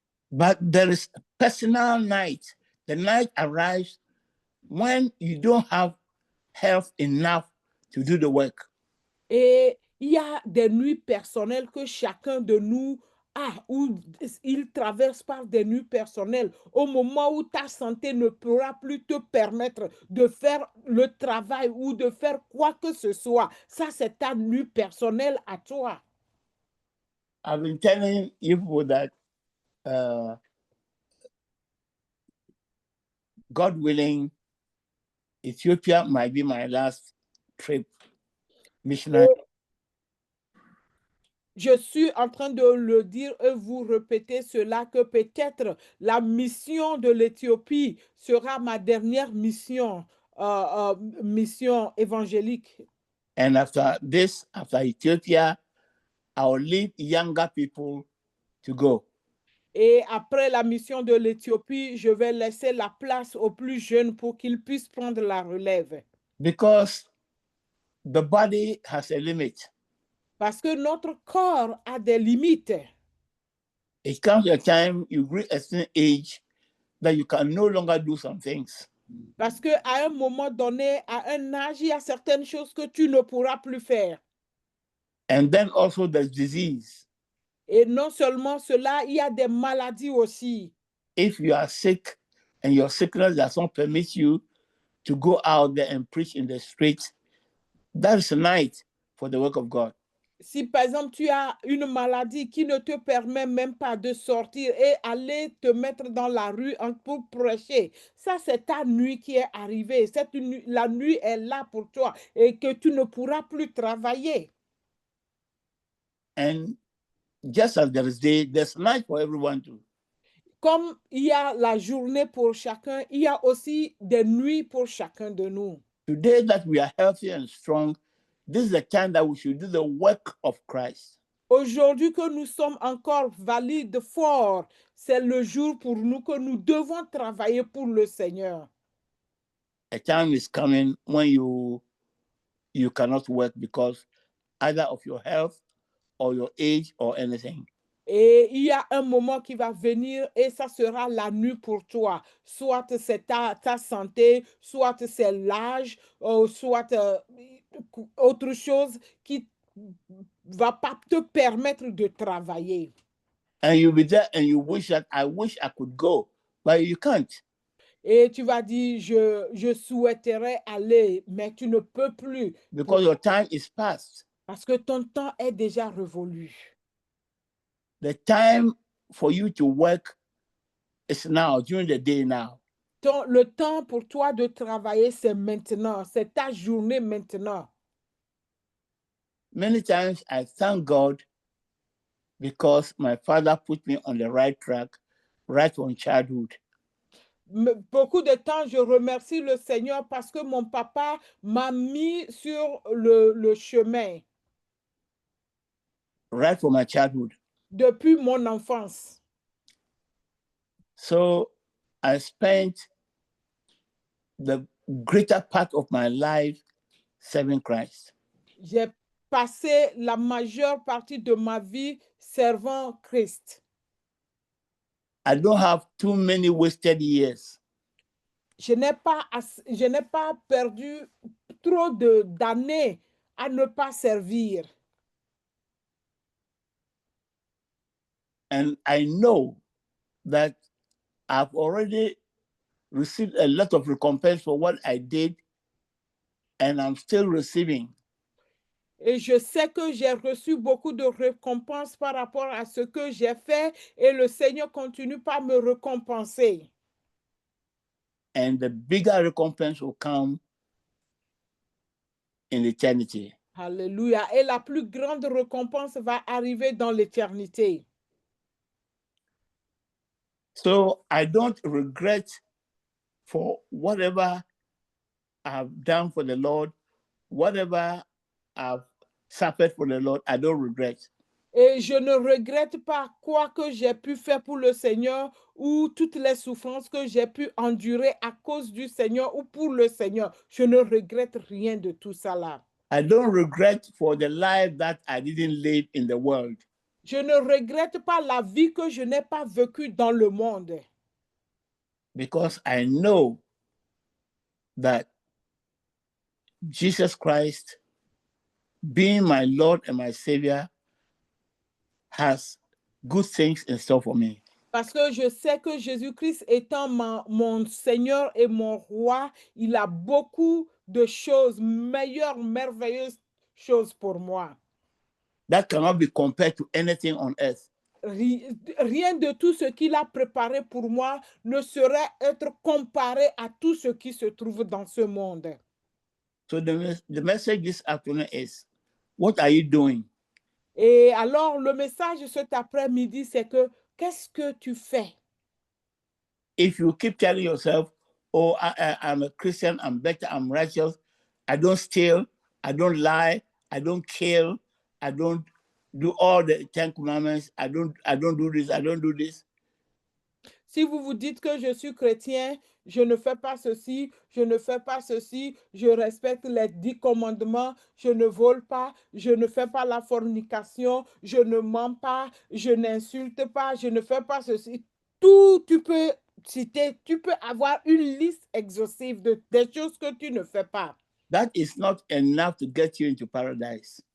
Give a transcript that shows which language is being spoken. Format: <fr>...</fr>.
<en>But there is a personal night. The night arrives when you don't have health enough to do the work.</en> <fr>Et il y a des nuits personnelles que chacun de nous a, où il traverse par des nuits personnelles, au moment où ta santé ne pourra plus te permettre de faire le travail ou de faire quoi que ce soit. Ça, c'est ta nuit personnelle à toi.</fr> <en>I've been telling you that God willing, Ethiopia might be my last trip missionary.</en> <fr>Je suis en train de le dire et vous répétez cela, que peut-être la mission de l'Éthiopie sera ma dernière mission, mission évangélique.</fr> <en>And after this, after Ethiopia, I will lead younger people to go.</en> <fr>Et après la mission de l'Éthiopie, je vais laisser la place aux plus jeunes pour qu'ils puissent prendre la relève.</fr> <en>Because the body has a limit.</en> <fr>Parce que notre corps a des limites.</fr> <en>It comes a time you reach a certain age that you can no longer do some things.</en> <fr>Parce qu'à un moment donné, à un âge, il y a certaines choses que tu ne pourras plus faire.</fr> <en>And then also there's disease.</en> <fr>Et non seulement cela, il y a des maladies aussi.</fr> <en>If you are sick and your sickness does not permit you to go out there and preach in the streets, that's a night for the work of God.</en> <fr>Si par exemple tu as une maladie qui ne te permet même pas de sortir et aller te mettre dans la rue pour prêcher, ça c'est ta nuit qui est arrivée. La nuit est là pour toi et que tu ne pourras plus travailler.</fr> <en>And just as there is day, there's night for everyone too.</en> <fr>Comme il y a la journée pour chacun, il y a aussi des nuits pour chacun de nous.</fr> <en>Today that we are healthy and strong, this is the time that we should do the work of Christ.</en> <fr>Aujourd'hui que nous sommes encore valides, forts, c'est le jour pour nous que nous devons travailler pour le Seigneur.</fr> <en>A time is coming when you cannot work because either of your health or your age or anything.</en> <fr>Et il y a un moment qui va venir et ça sera la nuit pour toi. Soit c'est ta santé, soit c'est l'âge, soit autre chose qui va pas te permettre de travailler.</fr> <en>And you'll be there and you wish that I wish I could go, but you can't.</en> <fr>Et tu vas dire, je souhaiterais aller, mais tu ne peux plus.</fr> <en>Because your time is past.</en> <fr>Parce que ton temps est déjà révolu.</fr> <en>The time for you to work is now, during the day now.</en> <fr>Le temps pour toi de travailler, c'est maintenant. C'est ta journée maintenant.</fr> <en>Many times I thank God because my father put me on the right track, right from childhood.</en> <fr>Beaucoup de temps, je remercie le Seigneur parce que mon papa m'a mis sur le chemin.</fr> <en>Right from my childhood.</en> <fr>Depuis mon enfance.</fr> <en>So I spent the greater part of my life serving Christ.</en> <fr>J'ai passé la majeure partie de ma vie servant Christ.</fr> <en>I don't have too many wasted years.</en> <fr>Je n'ai pas perdu trop d'années à ne pas servir.</fr> <en>And I know that I've already received a lot of recompense for what I did, and I'm still receiving.</en> <fr>Et je sais que j'ai reçu beaucoup de récompenses par rapport à ce que j'ai fait et le Seigneur continue par me récompenser.</fr> <en>And the bigger recompense will come in eternity.</en> <fr>Alléluia. Et la plus grande récompense va arriver dans l'éternité.</fr> <en>So I don't regret for whatever I've done for the Lord, whatever I've suffered for the Lord, I don't regret.</en> <fr>Et je ne regrette pas quoi que j'ai pu faire pour le Seigneur ou toutes les souffrances que j'ai pu endurer à cause du Seigneur ou pour le Seigneur. Je ne regrette rien de tout ça là.</fr> <en>I don't regret for the life that I didn't live in the world.</en> <fr>Je ne regrette pas la vie que je n'ai pas vécue dans le monde.</fr> <en>Because I know that Jesus Christ, being my Lord and my Savior, has good things in store for me.</en> <fr>Parce que je sais que Jésus-Christ étant mon Seigneur et mon Roi, il a beaucoup de choses meilleures, merveilleuses choses pour moi.</fr> <en>That cannot be compared to anything on earth.</en> <fr>Rien de tout ce qu'il a préparé pour moi ne saurait être comparé à tout ce qui se trouve dans ce monde.</fr> <en>So the message this afternoon is, what are you doing?</en> <fr>Et alors, le message cet après-midi, c'est que qu'est-ce que tu fais?</fr> <en>If you keep telling yourself, oh, I'm a Christian, I'm better, I'm righteous, I don't steal, I don't lie, I don't kill, I don't do all the 10 commandments, I don't do this, I don't do this.</en> <fr>Si vous vous dites que je suis chrétien, je ne fais pas ceci, je ne fais pas ceci, je respecte les 10 commandements, je ne vole pas, je ne fais pas la fornication, je ne mens pas, je n'insulte pas, je ne fais pas ceci. Tout, tu peux citer, tu peux avoir une liste exhaustive des choses que tu ne fais pas.</fr> <en>That is not enough to get you into paradise.</en>